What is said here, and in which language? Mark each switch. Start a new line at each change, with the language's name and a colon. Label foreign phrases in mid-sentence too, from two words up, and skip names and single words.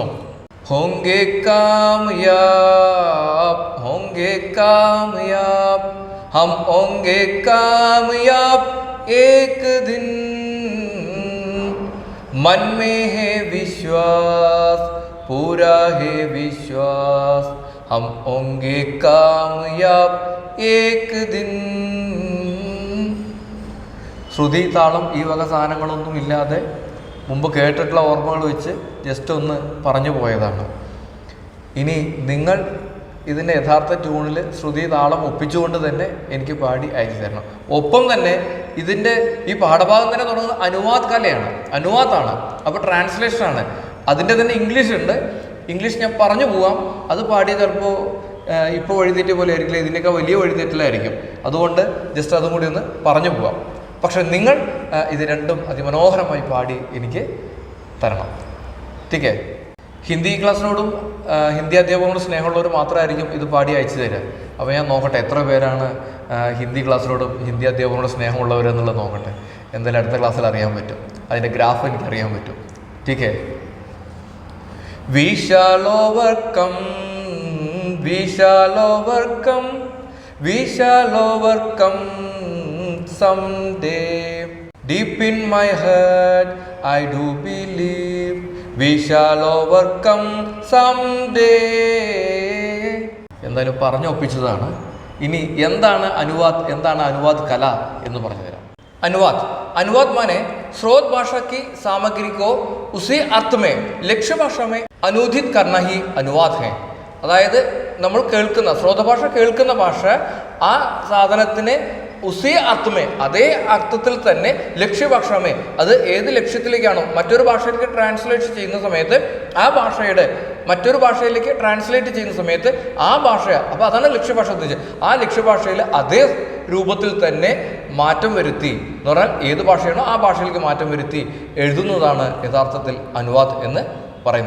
Hindi: होंगे कामयाब, होंगे कामयाब, हम होंगे कामयाब एक दिन, मन में है विश्वास, पूरा है विश्वास, हम होंगे कामयाब एक दिन।
Malayalam: ശ്രുതി താളം ഈ വക സാധനങ്ങളൊന്നും ഇല്ലാതെ മുമ്പ് കേട്ടിട്ടുള്ള ഓർമ്മകൾ വെച്ച് ജസ്റ്റ് ഒന്ന് പറഞ്ഞു പോയതാണ്. ഇനി നിങ്ങൾ ഇതിൻ്റെ യഥാർത്ഥ ട്യൂണിൽ ശ്രുതി താളം ഒപ്പിച്ചുകൊണ്ട് തന്നെ എനിക്ക് പാടി അയച്ചു തരണം. ഒപ്പം തന്നെ ഇതിൻ്റെ ഈ പാഠഭാഗം തന്നെ തുടങ്ങുന്നത് അനുവാദ് കലയാണ്, അനുവാദാണ്. അപ്പോൾ ട്രാൻസ്ലേഷനാണ്. അതിൻ്റെ തന്നെ ഇംഗ്ലീഷ് ഉണ്ട്. ഇംഗ്ലീഷ് ഞാൻ പറഞ്ഞു പോവാം. അത് പാടി ചിലപ്പോൾ ഇപ്പോൾ വഴിതെറ്റ് പോലെ ആയിരിക്കില്ല, ഇതിൻ്റെയൊക്കെ വലിയ വഴിതെറ്റിലായിരിക്കും. അതുകൊണ്ട് ജസ്റ്റ് അതും കൂടി ഒന്ന് പറഞ്ഞു പോവാം. പക്ഷെ നിങ്ങൾ ഇത് രണ്ടും അതിമനോഹരമായി പാടി എനിക്ക് തരണം,
Hindi: ठीक है?
Malayalam: ഹിന്ദി ക്ലാസ്സിനോടും ഹിന്ദി അധ്യാപകനോടും സ്നേഹമുള്ളവർ മാത്രമായിരിക്കും ഇത് പാടി അയച്ചു തരിക. അപ്പോൾ ഞാൻ നോക്കട്ടെ എത്ര പേരാണ് ഹിന്ദി ക്ലാസ്സിനോടും ഹിന്ദി അധ്യാപകനോടും സ്നേഹമുള്ളവരെന്നുള്ളത് നോക്കട്ടെ. എന്തായാലും അടുത്ത ക്ലാസ്സിൽ അറിയാൻ പറ്റും, അതിൻ്റെ ഗ്രാഫ് എനിക്ക് അറിയാൻ പറ്റും,
Hindi: ठीक है?
English: We shall overcome, we shall overcome, we shall overcome someday. Deep in my heart I do believe we shall overcome someday.
Malayalam: എന്തായാലും പറഞ്ഞൊപ്പിച്ചതാണ്. ഇനി എന്താണ് അനുവാദ്, എന്താണ് അനുവാദ് കല എന്ന് പറഞ്ഞു തരാം.
Hindi: अनुवाद माने स्रोत भाषा की सामग्री को उसी अर्थ में लक्ष्य भाषा में अनुदित करना ही अनुवाद है.
Malayalam: അതായത് നമ്മൾ കേൾക്കുന്ന സ്രോതഭാഷ, കേൾക്കുന്ന ഭാഷ ആ സാധനത്തിനെ
Hindi: उसी अर्थमे,
Malayalam: അതേ അർത്ഥത്തിൽ തന്നെ ലക്ഷ്യഭാഷമേ, അത് ഏത് ലക്ഷ്യത്തിലേക്കാണോ മറ്റൊരു ഭാഷയിലേക്ക് ട്രാൻസ്ലേറ്റ് ചെയ്യുന്ന സമയത്ത് ആ ഭാഷയുടെ മറ്റൊരു ഭാഷയിലേക്ക് ട്രാൻസ്ലേറ്റ് ചെയ്യുന്ന സമയത്ത് ആ ഭാഷ, അപ്പോൾ അതാണ് ലക്ഷ്യഭാഷ എന്ന് വെച്ചാൽ ആ ലക്ഷ്യഭാഷയിൽ അതേ രൂപത്തിൽ തന്നെ മാറ്റം വരുത്തി എന്ന് പറഞ്ഞാൽ ഏത് ഭാഷയാണോ ആ ഭാഷയിലേക്ക് മാറ്റം വരുത്തി എഴുതുന്നതാണ് യഥാർത്ഥത്തിൽ അനുവാദ് എന്ന് പറയുന്നത്.